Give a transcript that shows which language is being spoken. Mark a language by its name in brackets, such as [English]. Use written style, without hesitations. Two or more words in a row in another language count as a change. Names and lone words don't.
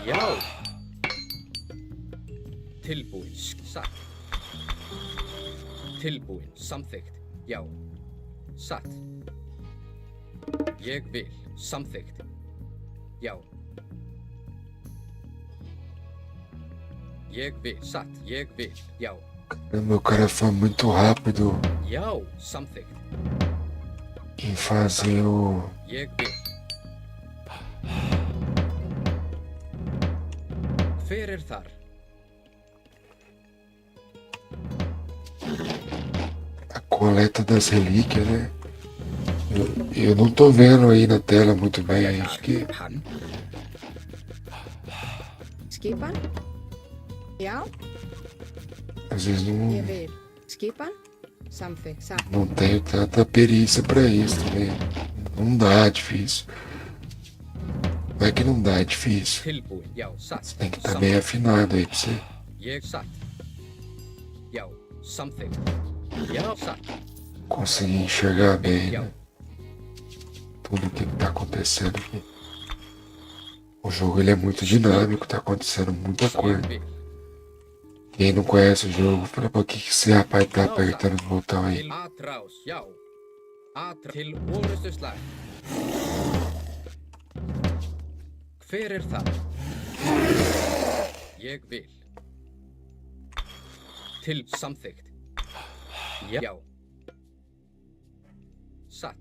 [Icelandic] Já. Tilbúin. Satt. Tilbúin. Samþykkt. Já. Satt. Ég vil. Samþykkt. Já. Ég vil. Satt. Ég vil. Já. [Portuguese] Meu cara foi muito rápido [Icelandic] Já. Samþykkt. [Portuguese] em fazer o. [Icelandic] Ég vil. Hver er þar? [Portuguese] A coleta das relíquias, né? Eu não tô vendo aí na tela muito bem, aí acho que [Icelandic] Hann. Skipan? Já, [Portuguese] às vezes [Icelandic] ég vil. Skipan? Samþykkt. Satt. [Portuguese] não tenho tanta perícia pra isso também. Não dá, é difícil. Não é que não dá, é difícil. [Icelandic] Tilbúin. Já. Satt. [Portuguese] Você tem que estar bem afinado aí pra você [Icelandic] Ég satt. Já. Samþykkt. Já. Satt. [Portuguese] conseguir enxergar bem, [Icelandic] Já. [Portuguese] né? Tudo o que tá acontecendo aqui. O jogo ele é muito dinâmico, tá acontecendo muita coisa. [Icelandic] Ég vil. [Portuguese] Quem não conhece o jogo, fala pra que esse rapaz tá apertando o botão aí. [Icelandic] Til atrás. Já. Til orustuslag. Hver er það? Ég vil. Til samþykkt. Já. Satt.